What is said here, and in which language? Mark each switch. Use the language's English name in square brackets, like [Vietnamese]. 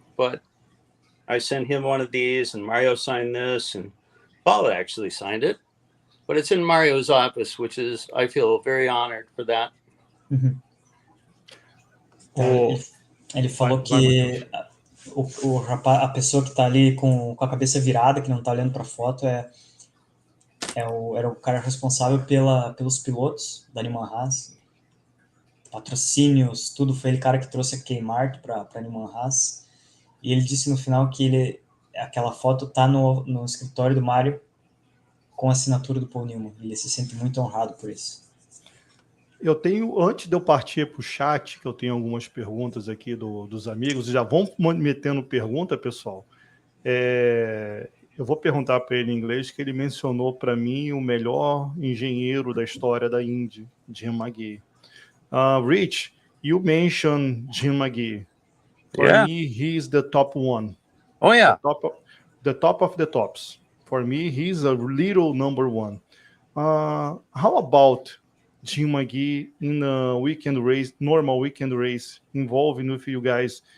[English] But I sent him one of these, and Mario signed this, and Paul actually signed it. But it's in Mario's office, which is, I feel very honored for that. Mm-hmm. [Portuguese] Ele falou que o rapaz, a pessoa que está ali com a cabeça virada, que não está olhando para a foto, era o cara responsável pelos pilotos da Newman Haas, patrocínios, tudo. Foi ele cara que trouxe a Kmart para Newman Haas. E ele disse no final que aquela foto está no escritório do Mário com a assinatura do Paul Newman. Ele se sente muito honrado por isso. Eu tenho, antes de eu partir para o chat, que eu tenho algumas perguntas aqui dos amigos, já vão metendo pergunta, pessoal. Eu vou perguntar para ele em inglês, que ele mencionou para mim o melhor engenheiro da história da Indy, Jim McGee. [English] Rich, you mentioned Jim McGee. For me, he's the top one. Oh, yeah. The top of the tops. For me, he's a little number one. How about Jim McGee in a weekend race, normal weekend race, involving with you guys?